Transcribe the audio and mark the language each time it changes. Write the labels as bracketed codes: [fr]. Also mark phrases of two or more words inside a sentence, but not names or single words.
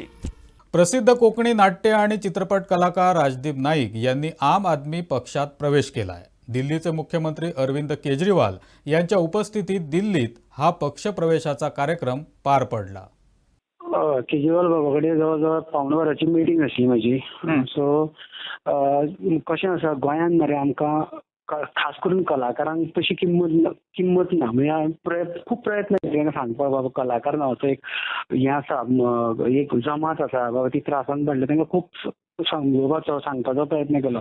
[mr] प्रसिद्ध कोकणी नाट्य आणि चित्रपट कलाकार राजदीप नाईक यांनी आम आदमी पक्षात प्रवेश केलाय. दिल्लीचे मुख्यमंत्री अरविंद केजरीवाल यांच्या उपस्थितीत दिल्लीत हा पक्ष प्रवेशाचा कार्यक्रम पार पडला. [kok] केजरीवाल बाबाकडे जवळजवळ पावणेवराची मिटींग आसली माझी. सो कशें आसा, गोंयांत मरे आमकां खास करून कलाकारांक तशी किंमत ना. म्हणजे खूप प्रयत्न केले सांगपाक बाबा कलाकार नांवाचो एक हें आसा, एक जमात आसा बाबा, ती त्रासान पडले तांकां खूब सांगोवपाचो, सांगपाचो प्रयत्न केलो.